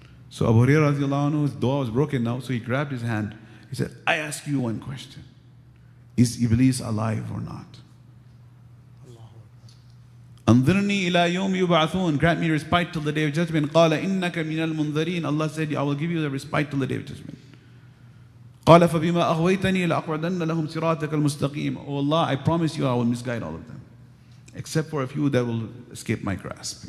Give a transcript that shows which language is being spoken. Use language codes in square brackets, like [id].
[en] So Abu Hurairah radiallahu anhu, his dua was broken now, so he grabbed his hand. He said, I ask you one question. Is Iblis alive or not? [ar] Anzirni ila yawm yub'athun. [en] Grant me respite till the day of judgment. [ar] Qala innaka minal munzirin. [en] Allah said, I will give you the respite till the day of judgment. [ar] قال فبما أغويتني لأقعدن لهم صراطك المستقيم. [en] Oh Allah, I promise you I will misguide all of them, except for a few that will escape my grasp.